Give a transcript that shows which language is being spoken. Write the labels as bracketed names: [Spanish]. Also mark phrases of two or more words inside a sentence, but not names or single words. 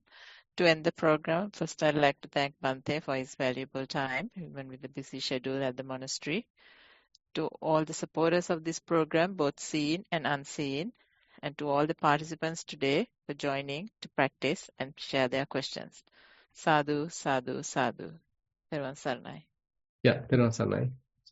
[English] To end the program, first I'd like to thank Bhante for his valuable time, even with the busy schedule at the monastery. To all the supporters of this program, both seen and unseen, and to all the participants today for joining to practice and share their questions. [Pali] Sadhu, sadhu, sadhu. [Sinhala] Thero Saranai. Yeah, Thero Saranai.